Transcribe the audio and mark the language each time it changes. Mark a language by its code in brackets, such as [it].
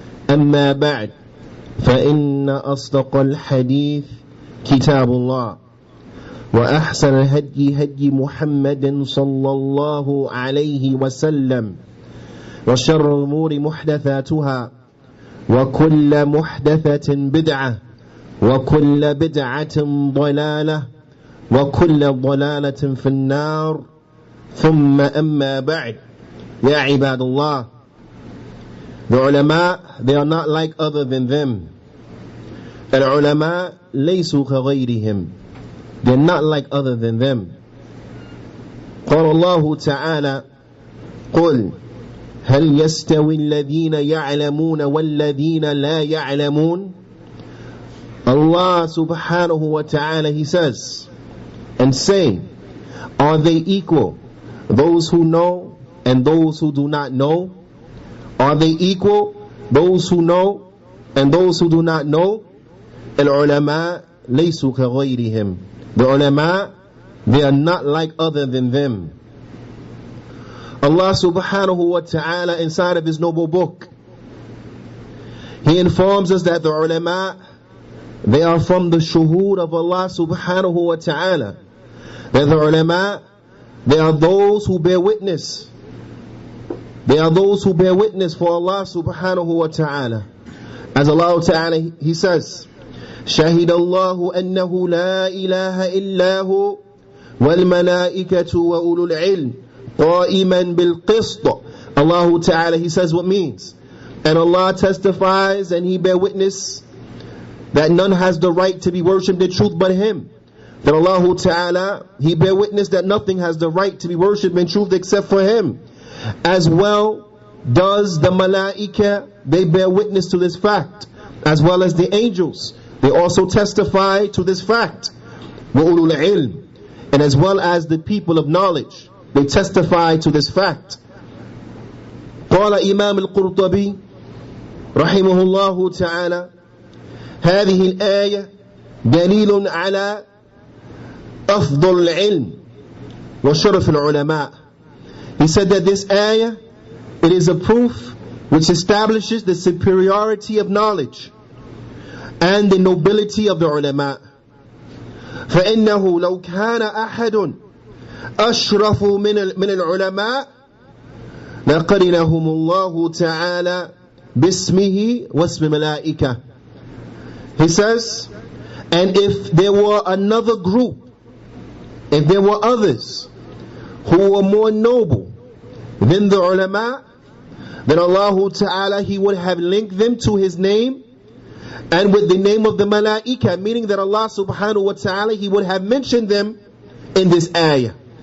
[ar] أما بعد فإن أصدق الحديث كتاب الله وأحسن الهدي هدي محمد صلى الله عليه وسلم وشر الأمور محدثاتها وكل محدثة بدعة وكل بدعة ضلالة وكل ضلالة في النار ثم أما بعد يا عباد الله. [en] The ulama, they are not like other than them. [ar] Al-ulama laysu kaghayrihim. [en] They're not like other than them. [ar] قال الله تعالى قل هل يستوي الذين يعلمون والذين لا يعلمون. [en] Allah subhanahu wa ta'ala, He says, and say, are they equal, those who know and those who do not know? Are they equal, those who know and those who do not know? [ar] Al-ulama laysu kaghayrihim. [en] The ulama, they are not like other than them. Allah subhanahu wa ta'ala, inside of His noble book, He informs us that the ulama, they are from the shuhud of Allah subhanahu wa ta'ala. That the ulama, they are those who bear witness. They are those who bear witness for Allah subhanahu wa ta'ala. As Allah ta'ala, He says, [ar] شهد الله أنه لا إله إلا هو والملائكة وأولو العلم قائما بالقسط. [en] Allah ta'ala, He says what means. And Allah testifies and He bear witness that none has the right to be worshipped in truth but Him. That Allah ta'ala, He bear witness that nothing has the right to be worshipped in truth except for Him. As well does the malaika, they bear witness to this fact. As well as the angels, they also testify to this fact. [ar] وَأُولُو الْعِلْمِ. [en] And as well as the people of knowledge, they testify to this fact. [ar] قال إمام القرطبي رحمه الله تعالى هذه الآية دليل على أفضل العلم وشرف العلماء. [en] He said that this ayah, it is a proof which establishes the superiority of knowledge and the nobility of the ulama. [ar] فإنه لو كان أحد أشرف من العلماء لقرنهم الله تعالى باسمه واسم ملائكة. [en] He says, and if there were another group, if there were others who were more noble than the ulama, then Allah Ta'ala, He would have linked them to His name and with the name of the malaika, meaning that Allah Subhanahu wa Ta'ala, He would have mentioned them in this ayah.